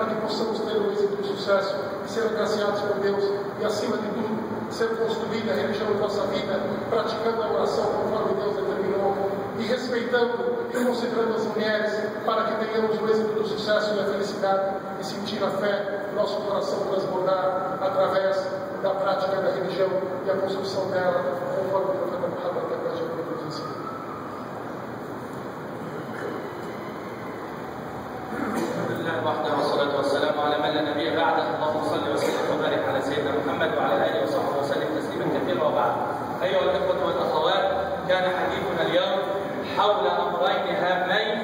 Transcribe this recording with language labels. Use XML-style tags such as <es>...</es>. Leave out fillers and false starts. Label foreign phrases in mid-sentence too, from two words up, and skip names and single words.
<pt>que possamos ter o êxito e o sucesso e ser agraciados por Deus e, acima de tudo, ser construída a religião em nossa vida, praticando a oração conforme Deus determinou e respeitando e considerando as mulheres, para que tenhamos o êxito do sucesso e a felicidade e sentir a fé no nosso coração transbordar através da prática da religião e a construção dela, conforme o profeta Muhammad nos ensina.</pt> <ar>وحده والصلاة والسلام على من لا نبي بعده. اللهم صل وسلم وبارك على سيدنا محمد وعلى آله وصحبه وسلم تسليما كثيرا وبعد. أيها الإخوة والأخوات، كان حديثنا اليوم حول أمرين هامين.</ar>